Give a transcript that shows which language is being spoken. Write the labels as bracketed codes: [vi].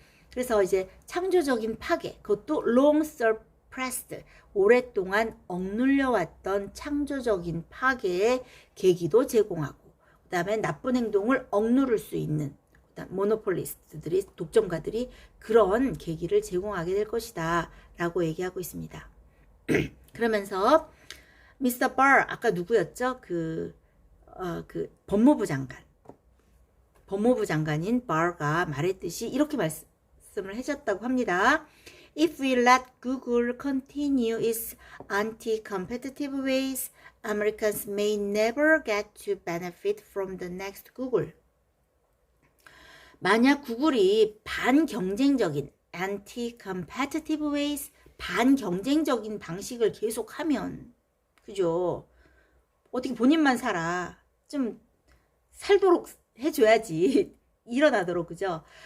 [ko] 그래서 이제 창조적인 파괴, 그것도 [en] long suppressed [ko] 오랫동안 억눌려왔던 창조적인 파괴의 계기도 제공하고 그 다음에 나쁜 행동을 억누를 수 있는 모노폴리스트들이 독점가들이 그런 계기를 제공하게 될 것이다 라고 얘기하고 있습니다. 그러면서 미스터 바 아까 누구였죠? 그 법무부 장관인 바가 말했듯이 이렇게 말씀을 해줬다고 합니다. [en] If we let Google continue its anti-competitive ways, Americans may never get to benefit from the next Google. [ko] 만약 구글이 반경쟁적인 [en] anti-competitive ways, [ko] 반경쟁적인 방식을 계속하면, 그죠? 어떻게 본인만 살아. 좀 살도록 해줘야지. 일어나도록, 그죠?